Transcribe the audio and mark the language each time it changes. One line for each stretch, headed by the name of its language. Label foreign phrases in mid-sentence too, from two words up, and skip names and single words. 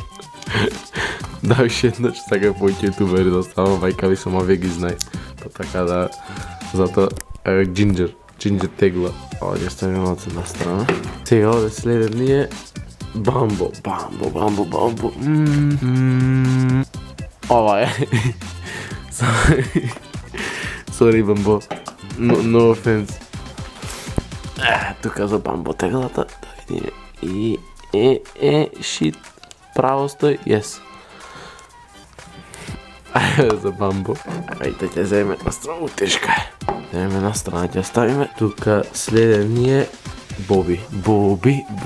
Macedonian: Да, уште еднаш сакам повеќе ютубери да ставам, мајка ми самавија ги знае. Па така да, затоа Ginger тегла. Ова ќе ставиме од една страна. Сега овде следен е Бамбо. Ова е.
English: Sorry, Бамбо. No offense.
Macedonian: Тука за Бамбо теглата. Да видиме. Shit. Право стои. Yes. За Бамбо. Ајде ќе земе на страна. Тешка е. Земе на страна ќе ставиме. Тука следен е Боби. Боби.